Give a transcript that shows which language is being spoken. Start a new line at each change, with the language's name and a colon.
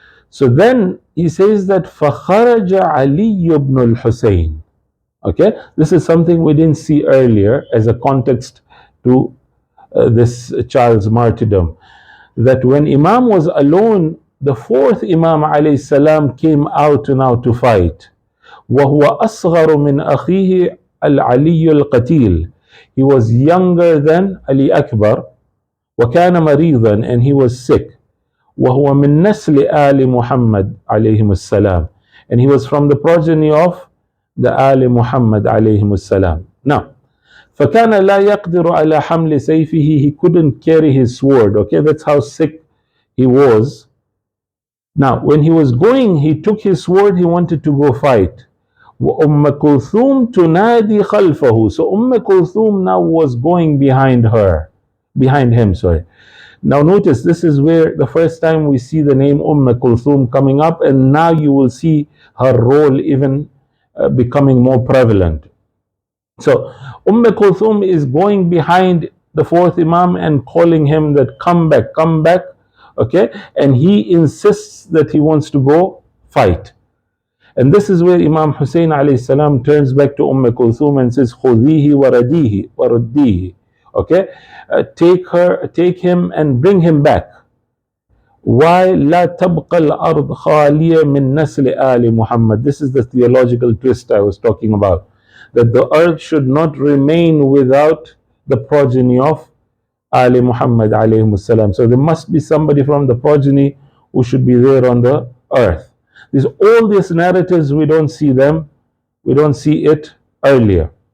English: So then he says that
Arabic: فَخَرَجَ عَلِيُّ بْنُ الْحُسَيْنِ
English: Okay, this is something we didn't see earlier as a context to this child's martyrdom. That when Imam was alone, the fourth Imam alayhi salam came out now to fight.
Arabic: وهو أصغر من أخيه العلي القتيل.
English: He was younger than Ali Akbar.
Arabic: وكان مريضا,
English: and he was sick.
Arabic: وهو من نسل آل محمد عليهم السلام,
English: and he was from the progeny of the
Arabic: آل Muhammad عليهم السلام.
English: Now,
Arabic: فكان لا يقدر على حمل سيفه,
English: he couldn't carry his sword. Okay, that's how sick he was. Now, when he was going, he took his sword, he wanted to go fight.
Arabic: وأم كلثوم تنادي خلفه.
English: So Kulthum now was going behind him, sorry. Now notice, this is where the first time we see the name Kulthum coming up, and now you will see her role even becoming more prevalent. So Kulthum is going behind the fourth Imam and calling him that come back, okay, and he insists that he wants to go fight. And this is where Imam Husayn alayhi salam turns back to Kulthum and says,
Arabic: خُذِيهِ وَرَدِّيهِ.
English: Okay, take him and bring him back. Why
Arabic: لا تبقى الأرض خالية من نسل آل Muhammad?
English: This is the theological twist I was talking about. That the earth should not remain without the progeny of Ali Muhammad alayhi salam. So there must be somebody from the progeny who should be there on the earth. All these narratives, we don't see it earlier.